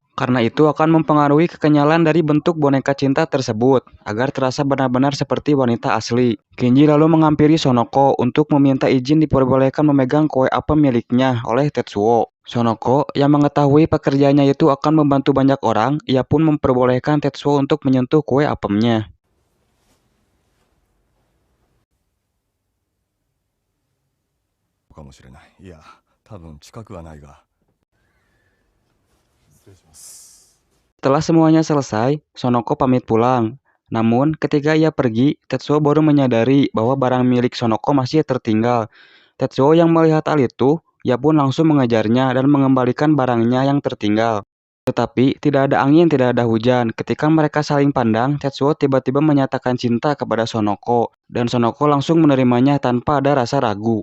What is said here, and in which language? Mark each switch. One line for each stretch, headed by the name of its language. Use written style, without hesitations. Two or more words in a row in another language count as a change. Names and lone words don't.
Indonesian: Karena itu akan mempengaruhi kekenyalan dari bentuk boneka cinta tersebut, agar terasa benar-benar seperti wanita asli. Kinji lalu menghampiri Sonoko untuk meminta izin diperbolehkan memegang kue apem miliknya oleh Tetsuo. Sonoko yang mengetahui pekerjaannya itu akan membantu banyak orang, ia pun memperbolehkan Tetsuo untuk menyentuh kue apemnya.
Japanese: かもしれない。いや、多分近くはないが。失礼します。
Indonesian: Setelah semuanya selesai, Sonoko pamit pulang. Namun, ketika ia pergi, Tetsuo baru menyadari bahwa barang milik Sonoko masih tertinggal. Tetsuo yang melihat hal itu, ia pun langsung mengejarnya dan mengembalikan barangnya yang tertinggal. Tetapi, tidak ada angin, tidak ada hujan. Ketika mereka saling pandang, Tetsuo tiba-tiba menyatakan cinta kepada Sonoko, dan Sonoko langsung menerimanya tanpa ada rasa ragu.